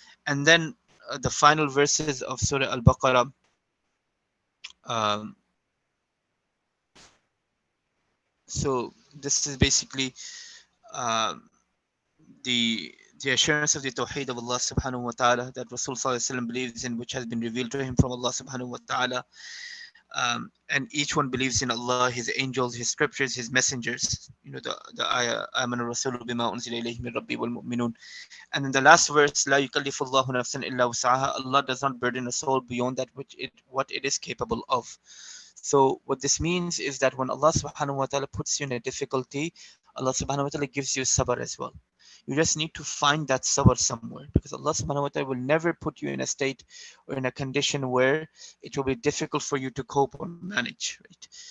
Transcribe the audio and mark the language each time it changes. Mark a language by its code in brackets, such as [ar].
[en] And then the final verses of Surah Al-Baqarah, um, so this is basically um, the the assurance of the Tawheed of Allah subhanahu wa ta'ala that Rasul sallallahu alaihi wasallam believes in, which has been revealed to him from Allah subhanahu wa ta'ala. And each one believes in Allah, His angels, His scriptures, His messengers. You know, the ayah, [ar] آمن الرسول بما أنزل إليه من ربي والمؤمنون. [en] And in the last verse, [ar] لا يكلف الله نفسا إلا وسعها, [en] Allah does not burden a soul beyond that which what it is capable of. So what this means is that when Allah subhanahu wa ta'ala puts you in a difficulty, Allah subhanahu wa ta'ala gives you sabr as well. You just need to find that sabr somewhere, because Allah subhanahu wa ta'ala will never put you in a state or in a condition where it will be difficult for you to cope or manage. Right?